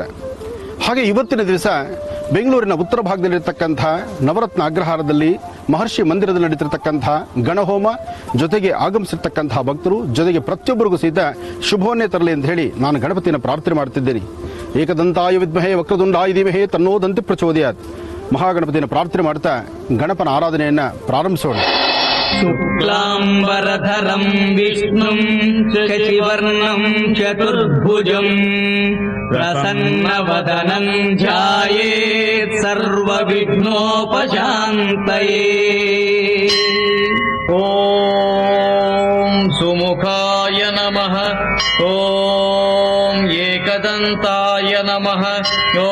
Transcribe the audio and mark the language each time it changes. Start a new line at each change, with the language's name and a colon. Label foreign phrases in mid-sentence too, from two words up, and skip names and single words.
Kannada: ಹಾಗೆ ಇವತ್ತಿನ ದಿವಸ ಬೆಂಗಳೂರಿನ ಉತ್ತರ ಭಾಗದಲ್ಲಿರತಕ್ಕಂಥ ನವರತ್ನ ಅಗ್ರಹಾರದಲ್ಲಿ ಮಹರ್ಷಿ ಮಂದಿರದಲ್ಲಿ ನಡೀತಿರ್ತಕ್ಕಂಥ ಗಣಹೋಮ ಜೊತೆಗೆ ಆಗಮಿಸಿರ್ತಕ್ಕಂತಹ ಭಕ್ತರು ಜೊತೆಗೆ ಪ್ರತಿಯೊಬ್ಬರಿಗೂ ಸಹಿತ ಶುಭವನ್ನೇ ತರಲಿ ಅಂತ ಹೇಳಿ ನಾನು ಗಣಪತಿಯನ್ನು ಪ್ರಾರ್ಥನೆ ಮಾಡುತ್ತಿದ್ದೇನೆ.
Sanskrit: ಏಕದಂತಾಯ ವಿದ್ಮಹೇ ವಕ್ರದುಂಡಾಯ ಧೀಮಹಿ ತನ್ನೋ ದಂತಿ ಪ್ರಚೋದಯಾತ್.
Kannada: ಮಹಾಗಣಪತಿಯನ್ನು ಪ್ರಾರ್ಥನೆ ಮಾಡ್ತಾ ಗಣಪನ ಆರಾಧನೆಯನ್ನ ಪ್ರಾರಂಭಿಸೋಣ.
Sanskrit: शुक्लाम्बरधरं विष्णुं शशिवर्णं चतुर्भुजं प्रसन्नवदनं ध्यायेत् सर्वविघ्नोपशान्तये। ॐ सुमुखाय नमः, ॐ एकदन्ताय नमः, ॐ